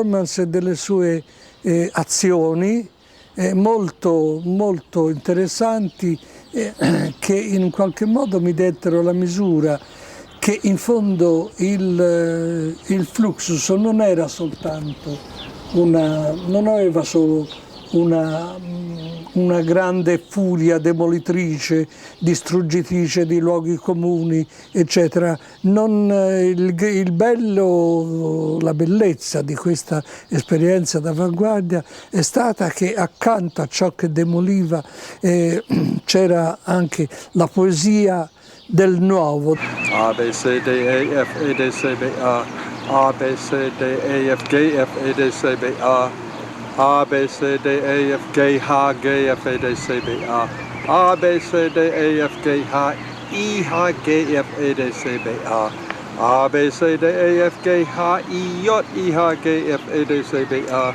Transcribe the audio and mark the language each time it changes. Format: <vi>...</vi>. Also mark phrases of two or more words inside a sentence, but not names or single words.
<it>e delle sue azioni molto, molto interessanti, che in qualche modo mi dettero la misura che in fondo il Fluxus non era soltanto non aveva solo una grande furia demolitrice, distruggitrice di luoghi comuni, eccetera. Il bello, la bellezza di questa esperienza d'avanguardia è stata che accanto a ciò che demoliva c'era anche la poesia del nuovo. A, B, C, D, E, F, E, D, C, B, A, B, C, D, E, F, G, F, E, D, C, B, A, B, C, D, E, F, G, H, G, F, E, D, C, B, A, B, C, D, E, F, G, H, I, H, G, F, E, D, C, B, A, B, C, D, E, F, G, H, I, J, I, H, G, F, E, D, C, B, A.</it>